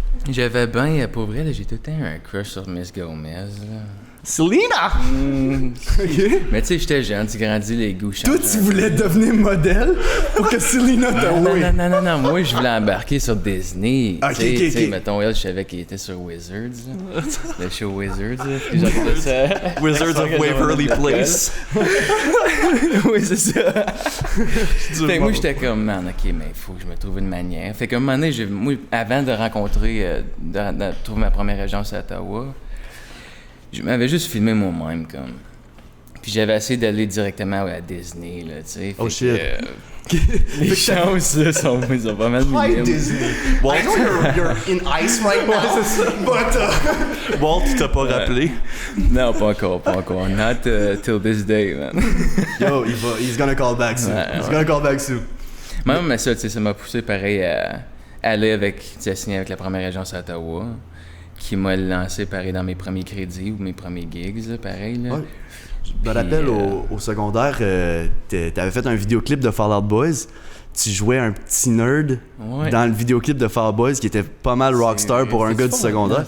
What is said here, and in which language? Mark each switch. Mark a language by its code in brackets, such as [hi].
[fr] J'avais bien, pour vrai, là, j'ai tout le temps un crush sur Miss Gomez, là. Selena! Ok. Mais tu sais, j'étais jeune, tu grandis, les goûts changent. Toi, tu voulais devenir modèle pour que Selena te oui. Non, moi, je voulais embarquer sur Disney. Ok, Tu sais, ok. mettons, elle, je savais qu'il était sur Wizards, là. Le show Wizards, là. Puis j'avais ça. Wizards of Waverly Place. Oui, c'est ça. Fait que moi, j'étais comme, man, ok, mais il faut que je me trouve une manière. Fait qu'à un moment donné, moi, avant de rencontrer, de trouver ma première agence à Ottawa, je m'avais juste filmé moi-même, comme. Puis j'avais essayé d'aller directement à Disney, là, tu sais. [en] Oh shit. [fr] Les chances, là, sont pas mal minimes. Disney. [en] Walt, I know you're in ice right now, but... [fr] Walt, tu t'as pas rappelé? Non, pas encore. [en] Not till this day, man. Yo, he's gonna call back soon. [fr] Ouais, [en] He's gonna call back soon. [fr] Même mais ça, tu sais, ça m'a poussé pareil à aller avec, tu sais, signer avec la première agence à Ottawa, qui m'a lancé pareil dans mes premiers crédits ou mes premiers gigs, là, pareil, là. Ouais. Je me rappelle au secondaire, t'avais fait un vidéoclip de Fall Out Boys. Tu jouais un petit nerd dans le vidéoclip de Fall Out Boys qui était pas mal rockstar pour un gars du secondaire.